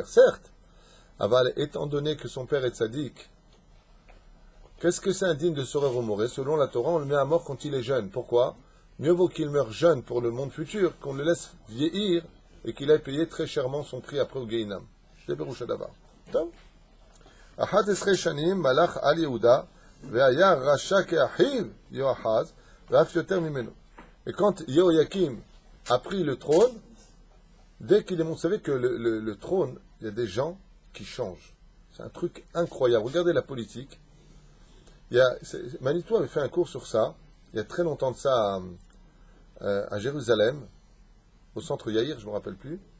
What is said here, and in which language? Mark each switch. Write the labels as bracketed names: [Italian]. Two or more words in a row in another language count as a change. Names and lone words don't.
[French] Certes. Aval, étant donné que son père est tzaddik, qu'est-ce que c'est un digne de Sorer ou Moré? Selon la Torah, on le met à mort quand il est jeune. Pourquoi? Mieux vaut qu'il meure jeune pour le monde futur qu'on le laisse vieillir et qu'il ait payé très chèrement son prix après au Geinam. C'est [Hebrew] ברושה דבר. [French] Tom? [Hebrew] אחת עשרה שנים מלך על יהודה והיה רשע כאחיו יואחז ואף יותר ממנו. [French] Et quand Yehoyakim a pris le trône, dès qu'il est monté, vous savez que le trône, il y a des gens qui changent. C'est un truc incroyable. Regardez la politique. Manitou avait fait un cours sur ça, il y a très longtemps de ça, à Jérusalem, au centre Yaïr, je ne me rappelle plus.